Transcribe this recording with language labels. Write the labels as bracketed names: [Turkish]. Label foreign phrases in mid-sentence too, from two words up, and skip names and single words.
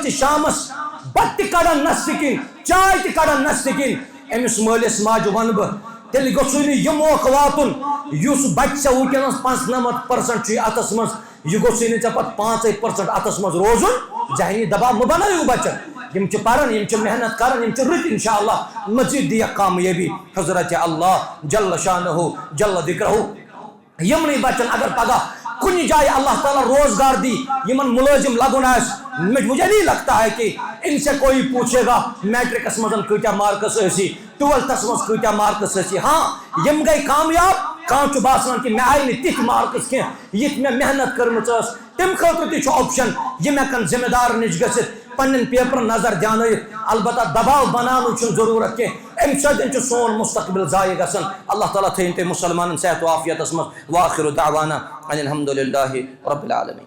[Kashmiri] تہِ شامس بتہٕ تہِ کڑان نستہِ کِنۍ چاے تہِ کڑان نستہِ کِنۍ أمِس مٲلِس ماجہِ ونہٕ بہٕ تیٚلہِ گوٚژھُے نہٕ یہِ موقعہٕ واتُن یُس بچہِ ژےٚ وٕنکیٚنس 95% چھُے اتھس منٛز یہِ گوٚژھُے نہٕ ژےٚ پتہٕ 5% اتھس منٛز روزُن ذہنی دباو مہٕ بنٲیِو بچن یِم چھِ پران یِم چھِ محنت کران یِم چھِ رٕتۍ انشاءاللہ مزید دِیَکھ کامیٲبی حضرت اللہ [Arabic] جل شانہ جل ذکرہ [Kashmiri] یمنٕے بچن اگر پگاہ کُنہِ جایہِ اللہ تعالیٰ روزگار دی یمن ملٲزم لگُن آسہِ [Urdu] مجھے نہیں لگتا ہے کہ ان سے کوئی پوچھے گا [Kashmiri] میٹرکس منٛز کۭتیاہ مارکس ٲسی 12تھس منٛز کۭتیاہ مارکس ٲسی ہاں یم گٔے کامیاب کانٛہہ چھُ باسان کہ مےٚ آیہِ نہٕ تِتھۍ مارکس کینٛہہ یِتھ مےٚ محنت کٔرمٕژ ٲس تمہِ خٲطرٕ تہِ چھُ آپشن یِم ہٮ۪کن ذمہٕ دارن نِش گٔژھِتھ پننٮ۪ن پیپرن نظر دیانٲیِتھ البتہ دباو بناونٕچ چھُنہٕ ضروٗرت کینٛہہ امہِ سۭتۍ چھُ سون مستقبل ضایع گژھان اللہ تعالیٰ تھٲیِن تُہۍ مُسلمانن صحت و عافیتس منٛز [Arabic] وآخر دعوانا ان الحمدُ للہ رب العالمین.